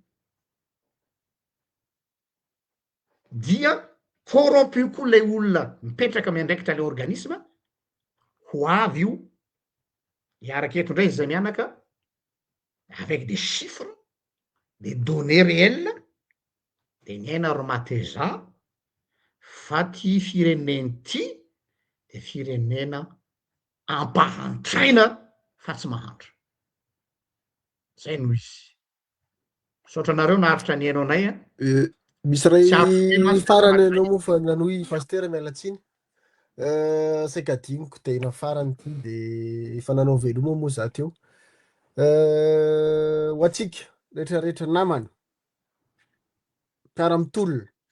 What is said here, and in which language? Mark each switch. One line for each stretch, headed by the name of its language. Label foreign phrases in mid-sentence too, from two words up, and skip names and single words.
Malagasy: dia corrompu koa le olona mipetraka miandraikitra le organisme ho avy io iaraky eto ndray zay mianaka
French: avec des chiffres des données réelles
Malagasy: de ny aina ro mateza fa ty fireneny ty de firenena ampahantraina fa tsy mahantra zay no izy saotra anareo naharitra ny hainao anay misy ray farany anao moa fa nanohy pasteur mialatsiny saika adiniko tena farany ty de efa nanao veloma moa za teo ho atsika rehetrarehetra namana mpiara-mitolona